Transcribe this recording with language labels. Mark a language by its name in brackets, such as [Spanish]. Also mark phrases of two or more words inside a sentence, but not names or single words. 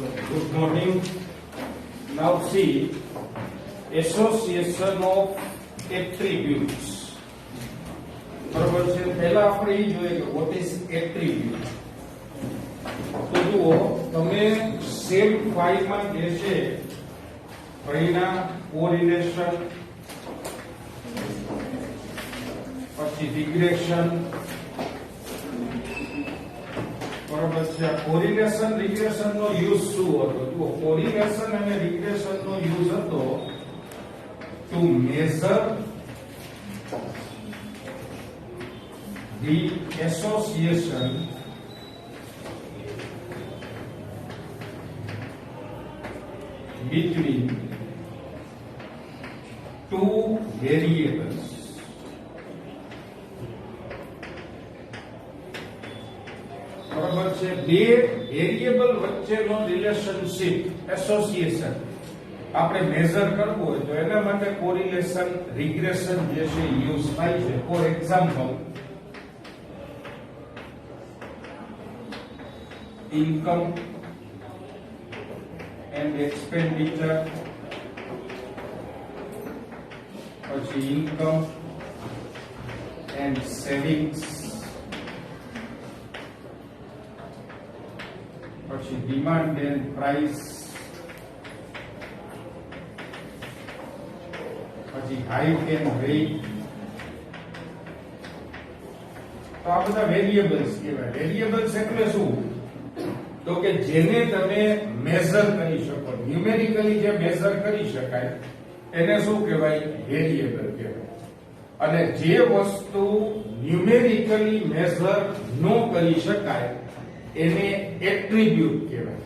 [English] Good morning. Now see association of attributes. [Gujarati] બરોબર છે. પહેલા આપણે એ જોઈએ કે [English] what is attribute. [Gujarati] તો જુઓ તમે સેમ ફાઇલમાં જે છે એના કોરિલેશન પછી રિગ્રેશન બરોબર છે. કોરિલેશન રિગ્રેશન નો યુઝ શું હતો? જો કોરિલેશન અને રિગ્રેશન નો યુઝ હતો [English] to measure the association between two variables. [Gujarati] બરાબર છે. બે વેરિયેબલ વચ્ચેનો રિલેશનશિપ એસોસિએશન આપણે મેઝર કરવું હોય તો એના માટે કોરિલેશન રિગ્રેશન જે છે યુઝ થાય છે. [English] for example, income and expenditure, પછી income and savings, પછી demand and price, પછી height and weight. [Gujarati] તો આ બધા વેરિયેબલ્સ કહેવાય. વેરિયેબલ્સ એટલે શું? તો કે જેને તમે મેઝર કરી શકો, ન્યુમેરિકલી જે મેઝર કરી શકાય એને શું કહેવાય? વેરિયેબલ કહેવાય. અને જે વસ્તુ ન્યુમેરિકલી મેઝર ન કરી શકાય એને એટ્રીબ્યુટ કહેવાય.